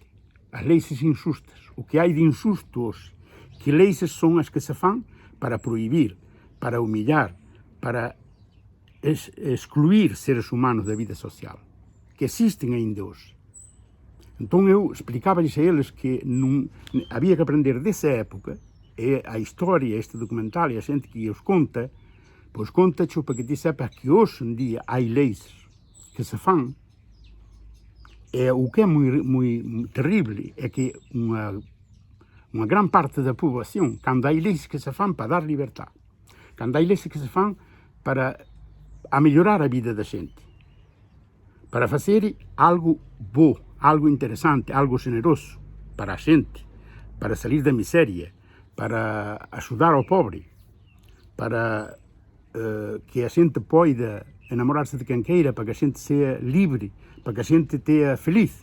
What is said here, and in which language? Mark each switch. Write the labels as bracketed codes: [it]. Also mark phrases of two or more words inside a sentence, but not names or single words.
[gl] As leis injustas, o que hai de injusto hoxe, que leis son as que se fan para prohibir, para humillar, para excluir seres humanos da vida social, que existen ainda hoxe. Entón eu explicáballes a eles que non había que aprender desa época, e a historia, este documental, e a xente que os conta, pois contacho para que ti sepas que hoxe en día hai leis que se fan o que é [pt] muito terrível [gl] é que [pt] uma grande parte da população, quando há leis que se fazem para dar liberdade, quando há leis que se fazem para melhorar a vida da gente, para fazer algo bom, algo interessante, algo generoso para a gente, para sair da miséria, para ajudar ao pobre, para que a gente possa enamorar-se de quem queira, para que a gente seja livre, para que a gente esteja feliz.